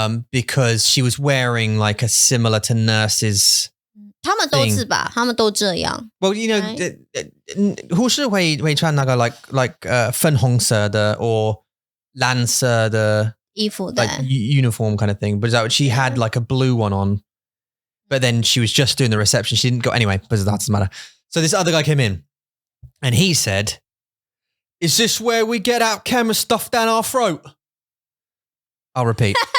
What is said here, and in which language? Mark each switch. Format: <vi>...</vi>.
<en>Because she was wearing like a similar to nurses.</en> <zh>他们都是吧？他们都这样。</zh> <en>Well, you know,</en> <zh>护士会穿那个 like 粉红色的 or 蓝色的。衣服</zh> <en>like uniform kind of thing, but she had like a blue one on, but then she was just doing the reception. She didn't go anyway, but that doesn't matter. So this other guy came in and he said, "Is this where we get our camera stuffed down our throat?" I'll repeat.</en>